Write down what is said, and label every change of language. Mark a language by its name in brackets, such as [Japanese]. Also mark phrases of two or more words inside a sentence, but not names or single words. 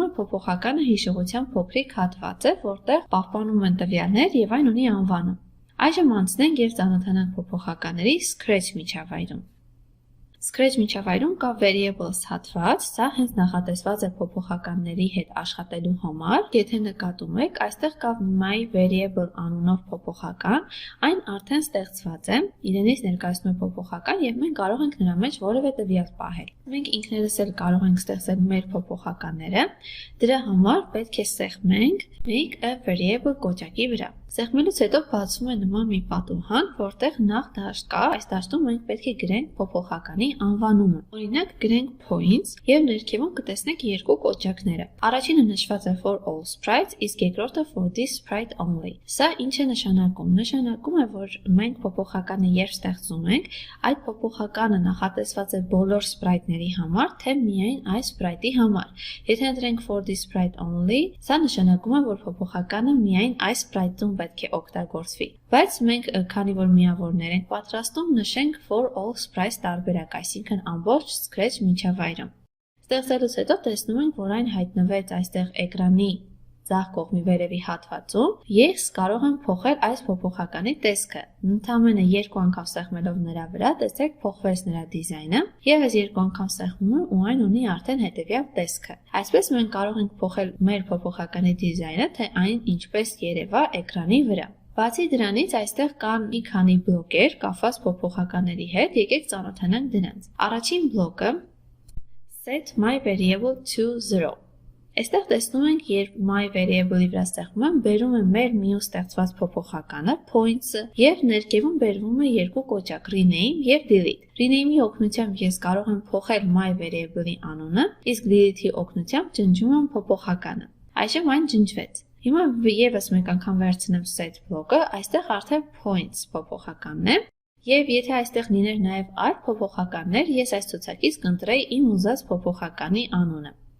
[Armenian] է փոփոխականը հիշողության փոքրիկ հատված է, որտեղ պահպանում են տվյալներ եւ այն ունի անվանում։ Այժմ անցնենք եւ ծանոթանանք փոփոխականների Scratch միջավայրում։ Scratch միջավայրում կա variables հատված, սա հենց նախատեսված է փոփոխականների հետ աշխատելու համար։ Եթե նկատում եք, այստեղ կա [English] my variable [Armenian] անունով փոփոխական, այն արդեն ստեղծված է, իրենից ներկայացնում է փոփոխական եւ մենք կարող ենք նրա մեջ որևէ տվյալ պահել։ Մենք ինքներս էլ կարող ենք ստեղծել մեր փոփոխականները, դրա համար պետք է սեղմենք [English] make a variable [Armenian] կոճակի վրա։ Սեղմելուց հետո բացվում է նման մի պատուհան, որտեղ նախ դաշտ կա, այս դաշտում մենք պետք է գրենք փոփոխականի անվանումը։ Օրինակ գրենք points եւ ներքևում կտեսնեք երկու կոճակները։ Առաջինը նշված է [English] for all sprites, [Armenian] իսկ երկրորդը [English] for this sprite only։ [Armenian] Սա ինչ է նշանակում։ Նշանակում է, որ մենք փոփոխականը երբ ստեղծում ենք, այդ փոփոխականը նախատեսված է բոլոր sprite-ների համար, թե միայն այս sprite-ի համար։ Եթե ընտրենք [English] for this sprite only, [Armenian] սա նշանակում է, որ փոփոխականը միայն այս sprite-ում պետք է օգտագործվի, բայց մենք քանի որ միավորներ ենք պատրաստում, նշենք [English] for all sprites [Armenian] տարբերակ, այսինքն ամբողջ Scratch միջավայրում։ Ստեղծելուց հետո տեսնում ենք, որ այն հայտնվեց այստեղ էկրանի ձախ կողմի վերևի հատվածում, ես կարող եմ փոխել այս փոփոխականի տեսքը։ Ընդամենը երկու անգամ սեղմելով նրա վրա, տեսեք փոխվեց նրա դիզայնը, եւ այս երկու անգամ սեղմում եմ ու այն ունի արդեն հետեւյալ տեսքը։ Այսպես մենք կարող ենք փոխել մեր փոփոխականի դիզայնը, թե այն ինչպես երևա էկրանի վրա։ Բացի դրանից, այստեղ կան մի քանի բլոկեր կապված փոփոխականների հետ, եկեք ծանոթանանք դրանց։ Առաջին բլոկը [English] set my variable to 0։ [Armenian] Այստեղ տեսնում ենք, երբ [English] my variable-ի [Armenian] վրա ստեղծում եմ, բերում է մեր մյուս ստեղծված փոփոխականը, points-ը, եւ ներքևում բերվում է երկու կոճակ, rename եւ delete։ Rename-ի օգնությամբ ես կարող եմ փոխել [English] my variable-ի [Armenian] անունը, իսկ delete-ի օգնությամբ ջնջում եմ փոփոխականը։ Այժմ այն ջնջվեց։ Հիմա եւս մեկ անգամ վերցնեմ set բլոկը, այստեղ արդեն points փոփոխականն է, եւ եթե այստեղ լիներ նաեւ այլ փոփոխականներ, ես այս ցուցակից կընտրեի իմ ուզած փոփոխականի անունը։